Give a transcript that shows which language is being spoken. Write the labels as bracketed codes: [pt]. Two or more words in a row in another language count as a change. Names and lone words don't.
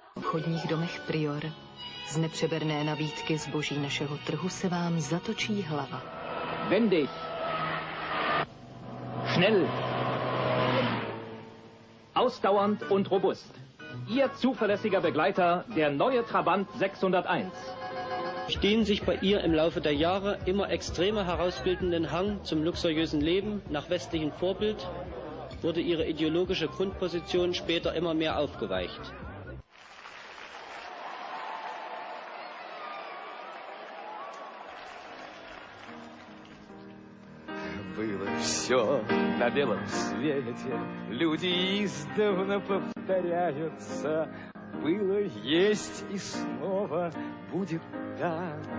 [cs] obchodních domech prior. Z nepřeberné nabídky zboží našeho trhu se vám zatočí hlava. [de] Wendig! Schnell! Ausdauernd und robust. Ihr zuverlässiger Begleiter, der neue Trabant 601. Den sich bei ihr im Laufe der Jahre immer extremer herausbildenden Hang zum luxuriösen Leben nach westlichem Vorbild wurde ihre ideologische Grundposition später immer mehr aufgeweicht. [ru] Было все на белом свете, люди издавна повторяются. Было, есть и снова будет так.